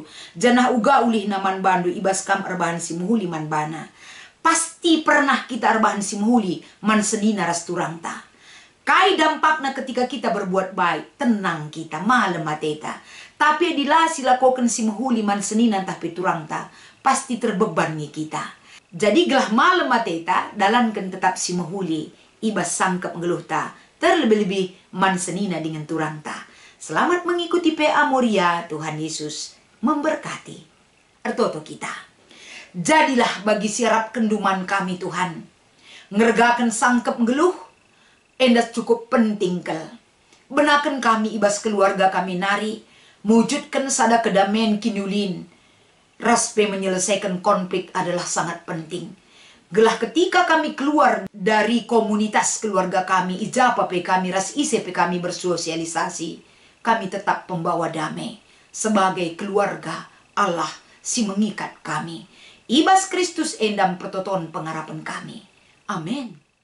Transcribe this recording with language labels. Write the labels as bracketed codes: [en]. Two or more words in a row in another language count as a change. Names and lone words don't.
[btx] Janah uga ulih naman bandu ibas kam arbahan si muhuli man bana. Pasti pernah kita arbahan si muhuli man senina ras turang ta. Kai dampakna [id] ketika kita berbuat baik, tenang kita, [btx] malam mateta. Tapi adilah silakokan si muhuli man senina entah piturang ta, [id] pasti terbeban nih kita. [btx] Jadi gelah malam mateta, dalankan tetap si muhuli, ibas sangkap ngeluh ta, terlebih-lebih man senina dengan turang ta. [id] Selamat mengikuti PA Moria, Tuhan Yesus memberkati. [btx] Ertoto kita. Jadilah bagi siarap kenduman kami Tuhan, ngergakan sangkap ngeluh, endas [id] cukup penting [btx] kel. Benakan kami ibas keluarga kami nari, mewujudkan sada kedamaian kinulin. [id] Raspe menyelesaikan konflik adalah sangat penting. Gelah ketika kami keluar dari komunitas keluarga kami, [btx] ijapa pe kami ras ise pe kami [id] bersosialisasi, kami tetap pembawa damai. Sebagai keluarga Allah si mengikat kami. [btx] Ibas Kristus endam pertoton pengharapan kami. Amin.